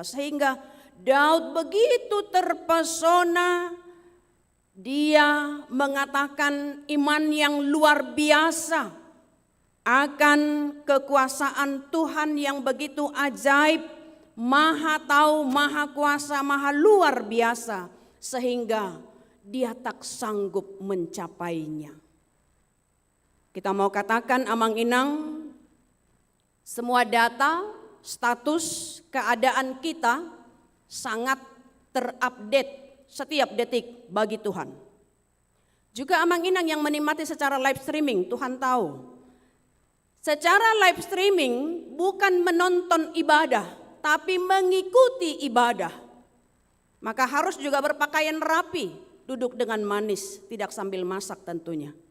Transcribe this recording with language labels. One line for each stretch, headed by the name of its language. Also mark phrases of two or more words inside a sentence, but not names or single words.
Indonesian: Sehingga Daud begitu terpesona, dia mengatakan iman yang luar biasa akan kekuasaan Tuhan yang begitu ajaib, maha tahu, maha kuasa, maha luar biasa, sehingga dia tak sanggup mencapainya. Kita mau katakan amang-inang, semua data, status, keadaan kita sangat terupdate setiap detik bagi Tuhan. Juga amang-inang yang menikmati secara
English: live streaming,
Indonesian: Tuhan tahu. Secara
English: live streaming
Indonesian: bukan menonton ibadah, tapi mengikuti ibadah. Maka harus juga berpakaian rapi, duduk dengan manis, tidak sambil masak tentunya.